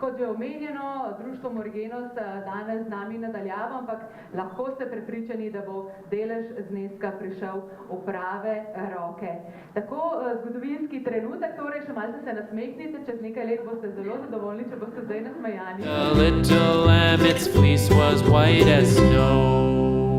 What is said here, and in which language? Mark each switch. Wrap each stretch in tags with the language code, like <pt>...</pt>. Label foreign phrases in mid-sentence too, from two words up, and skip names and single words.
<sl>Kot že omenjeno, Društvo Moregenos danes z nami nadaljava, ampak lahko ste prepričani, da bo delež zneska prišel v prave roke. Tako zgodovinski trenutek, torej še malce se nasmehnite, čez nekaj let boste zelo zadovoljni, če boste zdaj nasmejani.</sl> <en>The little lamb, its fleece was white as snow.</en>